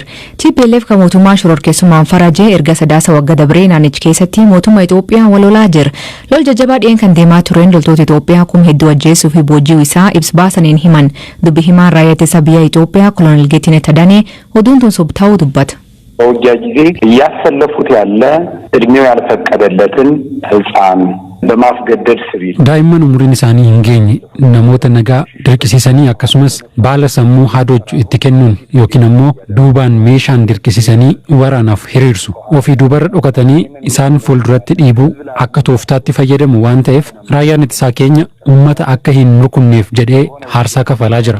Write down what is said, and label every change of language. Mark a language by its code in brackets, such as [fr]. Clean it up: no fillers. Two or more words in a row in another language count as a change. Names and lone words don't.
[om] TPLF kan mootummaa shororkeessummaan farajee erga sadaasa waggaa dabree naannicha keessatti mootummaa Itoophiyaa walolaa jira. Lol jajjabaa dhiyeen kan deemaa tureen loltoota Itoophiyaa kuma hedduu ajjeesuu fi booji'uu isaa ibsa baasaniin himan. Dubbi himaan raayyaa ittisa biyya Itoophiyaa Kolonel Geetinet Tadanee oduun tun sobtaa'uu dubbata. [am] በውጊያ ጊዜ እያሰለፉት ያለ እድሜው ያልፈቀደለትን ህፃን በማስገደድ ሲቪል [om] daa'imman umurii isaanii hingeenya namoota nagaa dirqisiisanii akkasumas baala sammuu haadoochu itti kennuun yookiin ammoo duubaan meeshaan dirqisiisanii waraanaaf hiriirsu ofii duubarra dhokatanii isaan fuulduratti dhiibuu akka tooftaatti fayyadamu waan ta'eef raayyaan ittisaa keenya ummata akka hin rukunneef jedhee haarsaa kafalaa jira.